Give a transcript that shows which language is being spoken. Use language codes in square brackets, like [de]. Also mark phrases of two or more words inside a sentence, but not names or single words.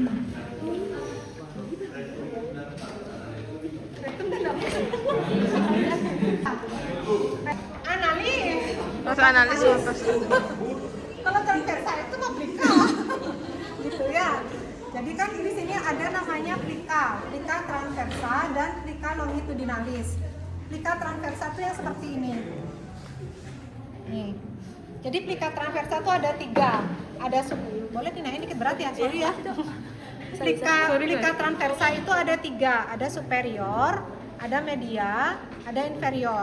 [id] Rektum dan apa? Analis. Masa analis atas. Kalau transversa itu mah plika. Gitu ya. Jadi kan di sini ada namanya [la] plika transversa [id] dan [la] plika longitudinalis. Plika transversa [id] itu yang seperti ini. Nih. Jadi [la] plika transversa [id] itu ada 3. Ada boleh dinaik dikit berat ya, sorry ya. [la] Plica transversa [id] itu ada 3, ada superior, ada media, ada inferior.